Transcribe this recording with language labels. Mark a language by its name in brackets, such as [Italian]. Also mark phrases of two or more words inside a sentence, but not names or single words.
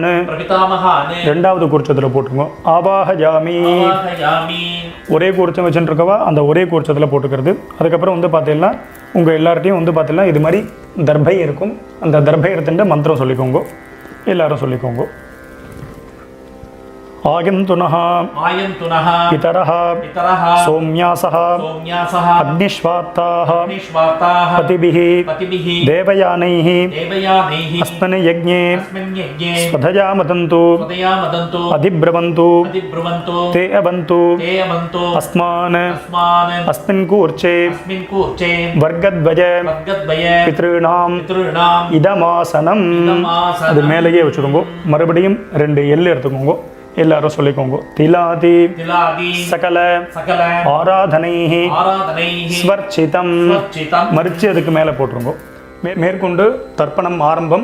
[Tamil] ரெண்டாவது கூர்ச்சத்தில் போட்டுருங்க ஆவாஹயாமி. ஒரே கூர்ச்சம் வச்சுட்டு இருக்கவா அந்த ஒரே கூர்ச்சத்தில் போட்டுக்கிறது. அதுக்கப்புறம் வந்து பார்த்தீங்கன்னா உங்கள் எல்லார்ட்டையும் வந்து பார்த்தீங்கன்னா இது மாதிரி தர்பை இருக்கும். அந்த தர்பை எடுத்துட்டு மந்திரம் சொல்லிக்கோங்க. எல்லாரும் சொல்லிக்கோங்க. [Sanskrit] आयन्तुनः आयन्तुनः पितरः पितरः सौम्यासः सौम्यासः अग्निश्वात्ताः अग्निश्वाताः पतिभिः पतिभिः देवयानैः देवयानैः अस्मिन् यज्ञे अस्मिन् यज्ञे स्वधया मदन्तु स्वदया मदन्तु अधिब्रवन्तु अधिब्रुवन्तु ते अवन्तु ते अवन्तु अस्मान् अस्मान् अस्मिन् कूर्चे अस्मिन् कूर्चे वर्गद्वय वर्गद्वय पितॄणाम् पितॄणाम् इदमासनम् इदमासनम्. [Tamil] அது மேலேயே வச்சுக்கோங்க. மறுபடியும் 2 எல் எடுத்துக்கோங்க. எல்லாரும் சொல்லிக்கோங்க. திலாதி [Sanskrit] திலாதி சகல சகல ஆராதனைः ஆராதனைः ஸ்வர்ச்சிதம் ஸ்வர்ச்சிதம். [Tamil] மரிச்சு அதுக்கு மேலே போட்டுருங்க. மேற்கொண்டு தர்ப்பணம் ஆரம்பம்.